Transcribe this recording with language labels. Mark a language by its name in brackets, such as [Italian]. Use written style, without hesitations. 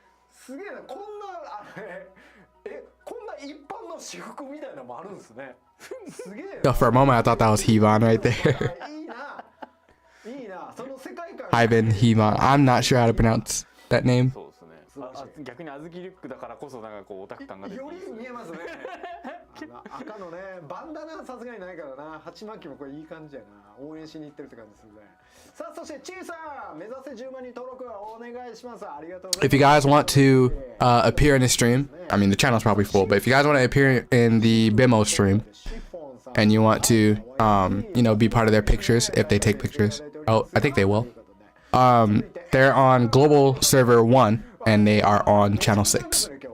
[Japanese] すげえなこんなあれこんな一般の私服みたいなのもあるんですね。すげえ。 [English] Yo, for a moment I thought that was Hivan right there. [Japanese] いいな。いいな。その世界観。 [English] Ivan Hivan. I'm not sure how to pronounce that name. [Japanese] そうですね。逆に小豆リュックだからこそなんかこうオタク感が出て。より見えますね。赤のねバンダナさすがにないからな。鉢巻きもこれいい感じやな。応援しに行ってるって感じするね。さあそしてチーさん目指せ10万人登録お願いします。ありがとうございます。 [English] If you guys want to appear in the stream, I mean the channel's probably full, but if you guys want to appear in the BEMMO stream and you want to be part of their pictures if they take pictures. Oh, I think they will. They're on global server 1 and they are on channel 6.